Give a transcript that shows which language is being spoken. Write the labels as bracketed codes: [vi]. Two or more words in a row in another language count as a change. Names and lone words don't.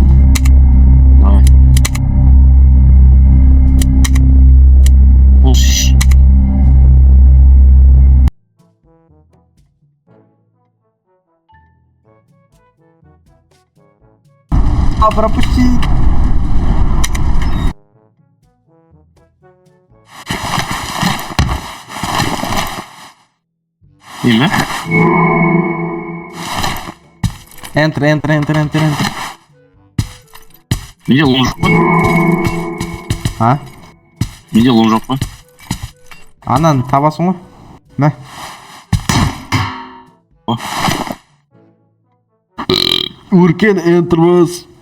[kk] Давай. Бұл шиш. [ru] Пропусти. [tr] Değil mi? [en] Enter. [kk] Менде лом жоқ па? А? Менде лом жоқ па? Ананы табасың ғой? Мә. Уркен enter бас.